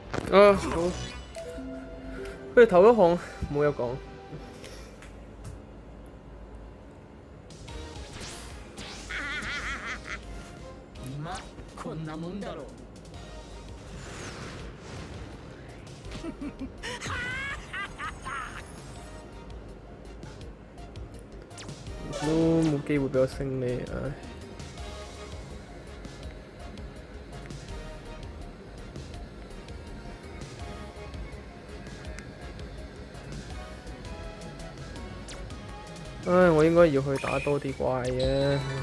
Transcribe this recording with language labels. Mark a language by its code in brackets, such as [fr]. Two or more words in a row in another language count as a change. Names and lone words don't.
[yue] 啊好，佢哋頭一項冇嘢講。 [ja] まあこんなもんだろう。 [yue] 都冇機會俾我勝利，唉。唉，我應該要去打多啲怪嘅。